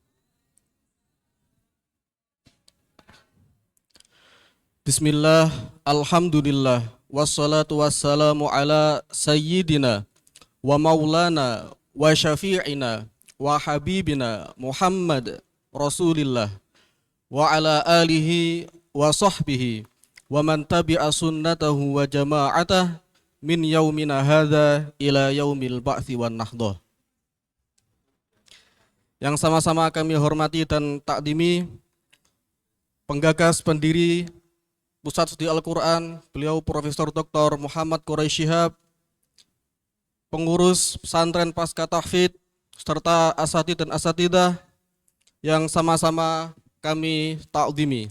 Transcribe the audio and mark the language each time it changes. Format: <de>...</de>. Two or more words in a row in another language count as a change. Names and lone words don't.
<ar>بسم الله، الحمد لله، والصلاة والسلام على سيدنا ومولانا وشفيعنا وحبيبنا محمد رسول الله وعلى آله وصحبه ومن تبع سنته وجماعته من يومنا هذا إلى يوم البعث والنهضة.</ar> <id>Yang sama-sama kami hormati dan takdimi penggagas pendiri Pusat Studi Al-Quran, beliau Profesor Dr. Muhammad Quraisy Shihab, pengurus pesantren Pasca Tahfidz, serta asatidz dan asatidah yang sama-sama kami takdimi.</id>